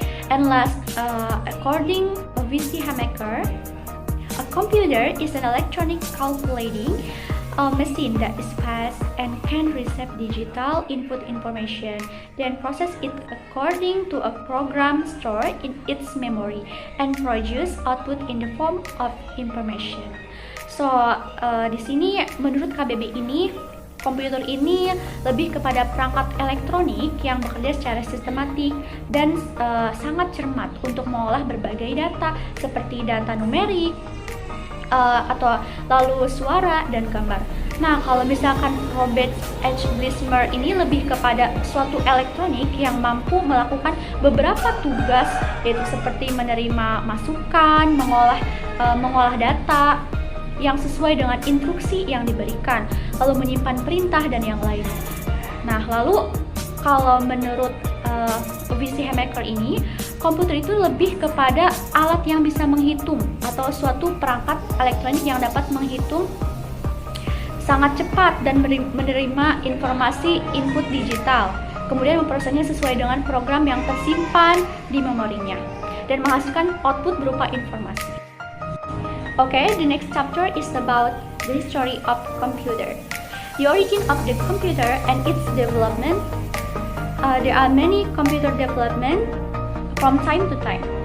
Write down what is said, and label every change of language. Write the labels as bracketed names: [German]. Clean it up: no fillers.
[English] And last, according to V.C. Hamaker, a computer is an electronic calculating machine that is fast and can receive digital input information, then process it according to a program stored in its memory, and produce output in the form of information. [Indonesian] So, di sini menurut KBBI ini, komputer ini lebih kepada perangkat elektronik yang bekerja secara sistematik dan sangat cermat untuk mengolah berbagai data seperti data numerik, atau lalu suara dan gambar. Nah, kalau misalkan Robert H. Blismer ini lebih kepada suatu elektronik yang mampu melakukan beberapa tugas, yaitu seperti menerima masukan, mengolah data yang sesuai dengan instruksi yang diberikan, lalu menyimpan perintah dan yang lainnya. Nah, lalu kalau menurut V.C. Hamaker ini, komputer itu lebih kepada alat yang bisa menghitung atau suatu perangkat elektronik yang dapat menghitung sangat cepat dan menerima informasi input digital, kemudian memprosesnya sesuai dengan program yang tersimpan di memorinya dan menghasilkan output berupa informasi. [English] Okay, the next chapter is about the history of computer. The origin of the computer and its development. There are many computer development from time to time.